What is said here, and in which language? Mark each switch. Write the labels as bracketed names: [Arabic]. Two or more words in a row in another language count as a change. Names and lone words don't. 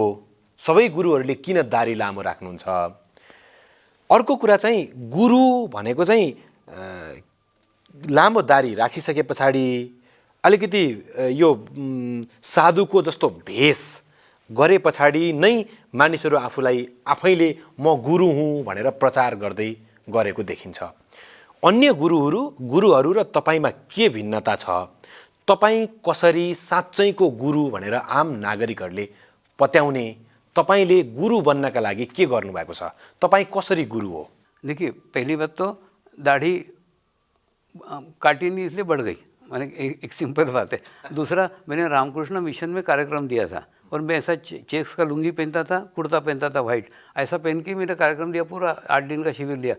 [Nepali] सबै गुरुहरूले किन दारी लामो राख्नुहुन्छ? अर्को कुरा चाहिँ गुरु भनेको चाहिँ लामो दारी राखिसके पछाडि अलिकति यो साधुको जस्तो भेष गरे पछाडि नै मानिसहरू आफूलाई आफैले म गुरु हुँ भनेर प्रचार गर्दै गरेको देखिन्छ। अन्य गुरुहरू र तपाईँमा के भिन्नता छ? तपाईँ कसरी साँच्चैको गुरु भनेर आम नागरिकहरूले पत्याउने? तपाईँले गुरु बन्नका लागि के गर्नुभएको छ? तपाईँ कसरी गुरु हो? [Hindi] देखिए, पहली बात तो दाढ़ी काटी नहीं इसलिए बढ़ गई, माने एक सिंपल बात है। दूसरा, मैंने रामकृष्ण मिशन में कार्यक्रम दिया था और मैं ऐसा चेक्स का लुंगी पहनता था, कुर्ता पहनता था वाइट, ऐसा पहन के मैंने कार्यक्रम दिया, पूरा 8 दिन का शिविर लिया।